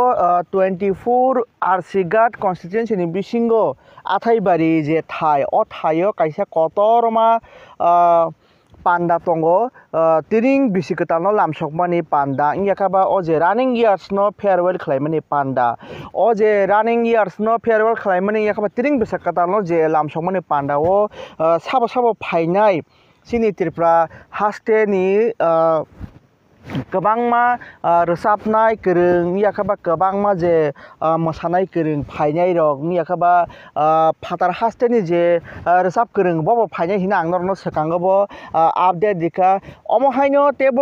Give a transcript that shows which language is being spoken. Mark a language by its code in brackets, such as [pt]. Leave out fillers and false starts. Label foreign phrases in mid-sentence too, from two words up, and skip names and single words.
[trp] 24 Arsigat constituency ni bisingo Athaibari je thai o thaio kaisa kotorma panda tongo tiring bisi ketalno lamsokmani panda yakhaba o je [en] running years [trp] no farewell khlaimani panda o je [en] running years [trp] no farewell khlaimani yakhaba tiring bisi ketalno je lamsokmani panda o sabo sabo fainai sini Tripura haste ni गोबांमा रोजाबनाय गोरों याखाबा गोबांमा जे मोसानाय गोरों फायनाय रक याखाबा फातार हास्टेनि जे रोजाब गोरों बबो फायनाय हिना आंनरनो सकांगबो आपडेट दिखा अमहायनो तेबो